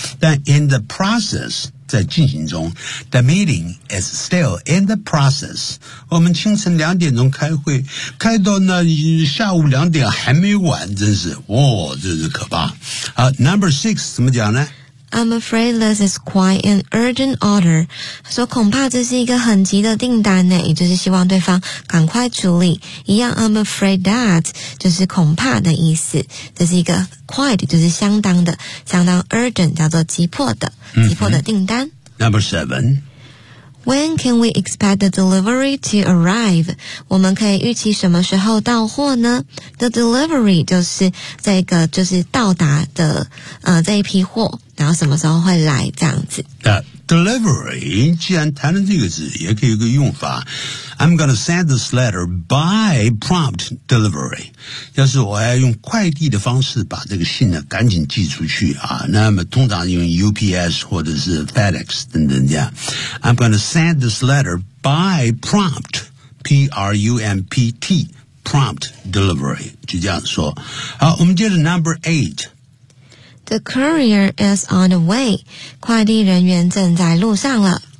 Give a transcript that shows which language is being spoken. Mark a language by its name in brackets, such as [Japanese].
[English] 但 in the process, [Chinese] 在进行中 [English] ,the meeting is still in the process. [Chinese] 我们清晨两点钟开会，开到那下午两点还没完，真是哇、哦、这是可怕。好 , [English] number six, [Chinese] 怎么讲呢？ [English] I'm afraid this is quite an urgent order. [Chinese] 说恐怕这是一个很急的订单呢，也就是希望对方赶快处理。一样 [English] I'm afraid that [Chinese] 就是恐怕的意思，这是一个 quite 就是相当的，相当 urgent 叫做急迫的，急迫的订单。 [English] Number seven. When can we expect the delivery to arrive? [Chinese] 我们可以预期什么时候到货呢？ The delivery 就是这个就是到达的这一批货，然后什么时候会来这样子。 Delivery, 既然谈了这个字，也可以有个用法。 [English] I'm going to send this letter by prompt delivery. [Chinese] 要是我要用快递的方式把这个信呢赶紧寄出去啊，那么通常用 UPS 或者是 FedEx 等等这样。 [English] I'm going to send this letter by prompt, P-R-U-M-P-T, prompt delivery, [Chinese] 就这样说。好，我们接着 [English] number eight. The courier is on the way. [Chinese] 快递人员正在路上了。